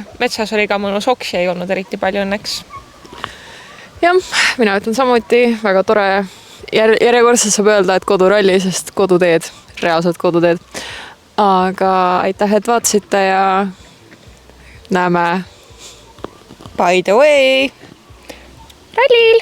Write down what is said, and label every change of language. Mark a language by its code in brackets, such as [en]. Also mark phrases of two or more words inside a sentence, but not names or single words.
[et] Metsas oli ka mõnus, oksi ei olnud eriti palju õnneks. Jah, mina ütlen samuti, väga tore. Järjekordselt saab öelda, et koduralli, sest koduteed, reaalselt koduteed. aga aitäh, et vaatasite ja näeme. [en] By the way, [et] rallil.